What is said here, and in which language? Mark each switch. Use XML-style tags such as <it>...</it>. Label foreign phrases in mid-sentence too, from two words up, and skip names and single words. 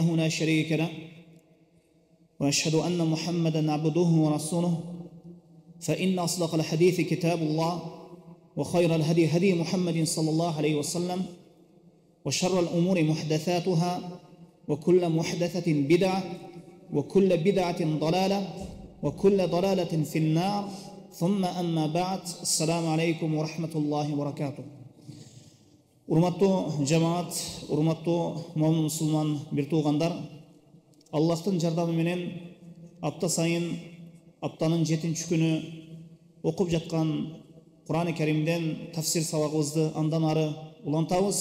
<ar>لا شريك له وأشهد أن محمدا عبده ورسوله فإن أصدق الحديث كتاب الله وخير الهدي هدي محمد صلى الله عليه وسلم وشر الأمور محدثاتها وكل محدثة بدعة وكل بدعة ضلالة وكل ضلالة في النار ثم أما بعد السلام عليكم ورحمة الله وبركاته.</ar> <ky>Урматтуу жамаат, урматтуу момун мусулман бир туугандар, Аллахтын жардамы менен апта сайын аптанын 7-нчи күнү окуп жаткан Кур'ан-ы Каримден тафсир сабагыбызды андан ары улантабыз.</ky>